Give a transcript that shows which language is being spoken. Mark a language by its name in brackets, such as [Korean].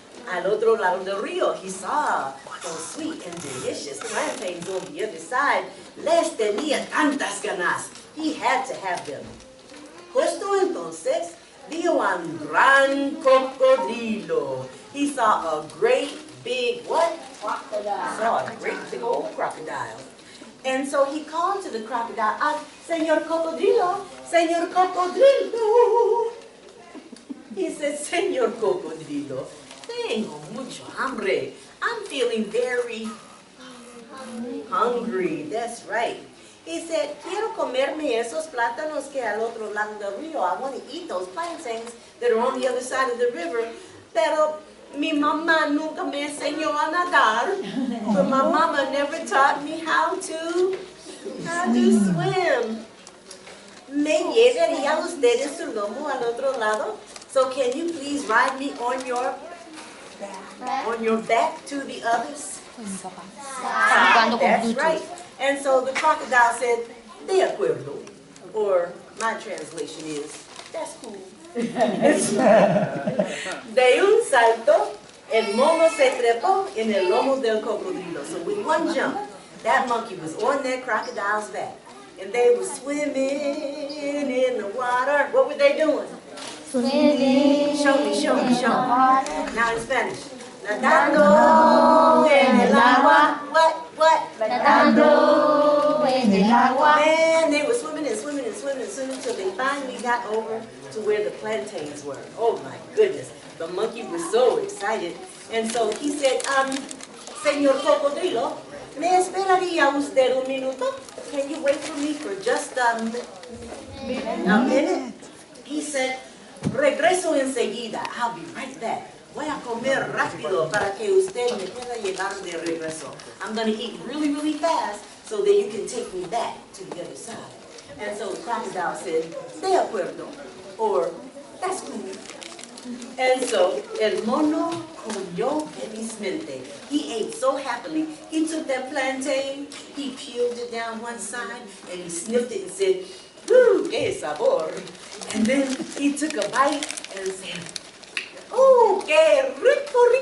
[Spanish] Al otro lado del río, [English] he saw those sweet and delicious plantains on the other side. [Spanish] Les tenía tantas ganas. [English] He had to have them. [Spanish] Justo entonces, vio a un gran cocodrilo. [English] He saw a great big, what? Crocodile. He saw a great big old crocodile. And so he called to the crocodile, Señor Cocodrilo, Señor Cocodrilo. He said, [Spanish] Señor Cocodrilo, tengo mucho hambre. [English] I'm feeling very hungry. That's right. He said, [Spanish] quiero comerme esos plátanos que al otro lado del río. [English] I want to eat those plantains that are on the other side of the river. [Spanish] Pero mi mamá nunca me enseñó a nadar. [English] But my mama never taught me how to swim. [Spanish] ¿Me llevaría usted en su lomo al otro lado? [English] So can you please ride me on your back to the others? That's right. And so the crocodile said, [Spanish] de acuerdo. [English] Or my translation is, that's cool. [Spanish] De un salto, el mono se trepó en el lomo del cocodrilo. [English] So with one jump, that monkey was on that crocodile's back. And they were swimming in the water. What were they doing? Swimming. Show me. Now in Spanish. [Spanish] Nadando en el agua. [English] What? [Spanish] Nadando en el agua. [English] And they were swimming until they finally got over to where the plantains were. Oh my goodness. The monkey was so excited. And so he said, Señor Cocodrilo, [Spanish] ¿me esperaría usted un minuto? [English] Can you wait for me for just a minute? He said, [Spanish] regreso enseguida. [English] I'll be right back. [Spanish] Voy a comer rápido para que usted me pueda llevar de regreso. [English] I'm going to eat really, really fast so that you can take me back to the other side. And so the crocodile said, [Spanish] de acuerdo, [English] or that's cool. And so [Spanish] el mono comió felizmente. [English] He ate so happily. He took that plantain, he peeled it down one side, and he sniffed it and said, [Spanish] que sabor. [English] And then he took a bite and said, oh, [Spanish] que rico.